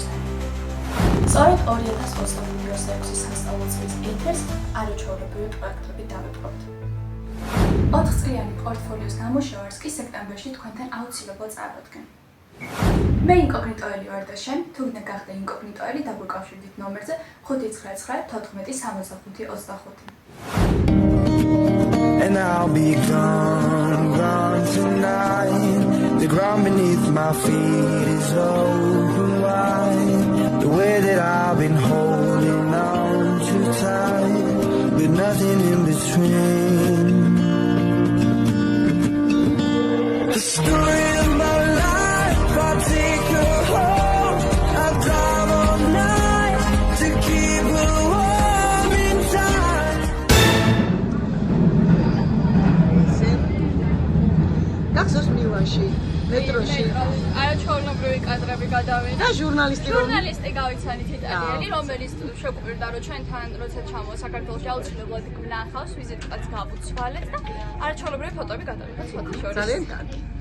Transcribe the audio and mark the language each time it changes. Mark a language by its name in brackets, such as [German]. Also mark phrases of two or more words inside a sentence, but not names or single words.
[Georgian] სწორედ 2025-26 სასწავლო წლის ეთერს არაჩვეულებრივი პროექტები დავეტყობთ. 4 წლიანი პორტფოლიოს ნამუშევარს კი სექტემბერში თქვენთან აუცილებლად წარადგენ. მე ინკოგნიტოელი ვარ და შენ, თუ გინდა გახდე ინკოგნიტოელი, დაგვიკავშირდით ნომერზე 599-14-65-25. [English] And I'll be gone tonight. The ground beneath my feet is open wide. The way that I've been holding on too tight, with nothing in between. The story of my life, I'll take her home. I'll drive all night to keep her warm in time. [Georgian] გახსოვს მილანში, მეტროში. არაჩვეულებრივი კადრები გადავიდა. და ჟურნალისტი გავიცანით იტალიელი, რომელიც შეგვიყვირდა, რომ ჩვენთან როცა ჩამოვა საქართველოში აუცილებლად ვნახავს, ვიზიტკაც გავუცვალეთ და არაჩვეულებრივი ფოტოები გადავიდა სხვათა შორის. ძალიან კარგი.